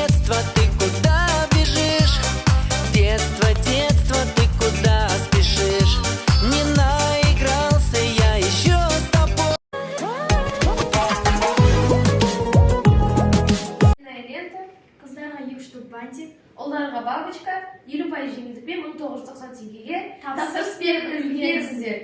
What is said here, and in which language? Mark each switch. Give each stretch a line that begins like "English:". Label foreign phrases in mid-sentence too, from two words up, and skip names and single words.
Russian: детство, ты куда бежишь? Детство, детство, ты куда спешишь? Не наигрался я еще с тобой.
Kazakh: Лента, қыздарға 2 штук бантик, ұлдарға бабочка, 50% жеңілдікпен 1990 теңгеге тапсырыс беріп үлгеріңіздер.